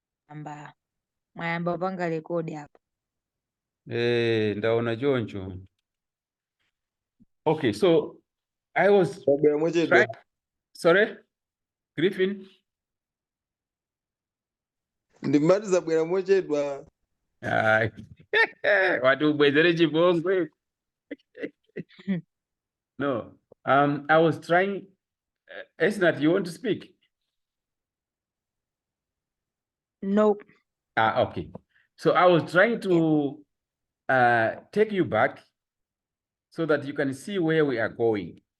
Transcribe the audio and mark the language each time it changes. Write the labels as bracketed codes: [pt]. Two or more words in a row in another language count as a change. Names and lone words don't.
[ny] Mwayamba panga rekodi hapo. Ndaona choncho. [en] Okay, so I was trying. Sorry, Griffin. [ny] Ndimaliza bwera mochedwa. Watu bwezere chibongo. [en] No, I was trying. Esnat, you want to speak? Nope. Okay. So I was trying to take you back so that you can see where we are going.